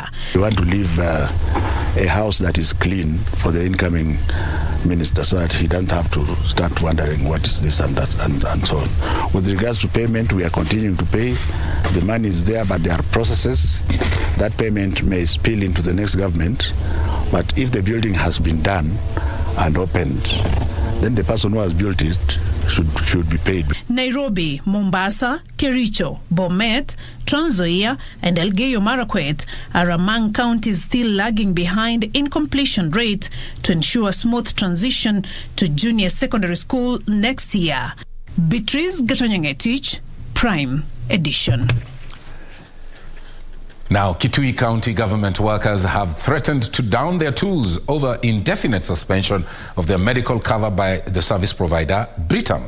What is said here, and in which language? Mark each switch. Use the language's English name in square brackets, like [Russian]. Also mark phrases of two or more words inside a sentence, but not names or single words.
[English] We want to leave a house that is clean for the incoming minister so that he doesn't have to start wondering what is this and that and so on. With regards to payment, we are continuing to pay. The money is there, but there are processes. That payment may spill into the next government, but if the building has been done and opened, then the person who has built it should be paid. Nairobi, Mombasa, Kericho, Bomet, Trans Nzoia and Elgeyo Marakwet are among counties still lagging behind in completion rate to ensure smooth transition to junior secondary school next year. Beatrice Gatonyangetich, Prime Edition. Now, Kitui County government workers have threatened to down their tools over indefinite suspension of their medical cover by the service provider, Britam.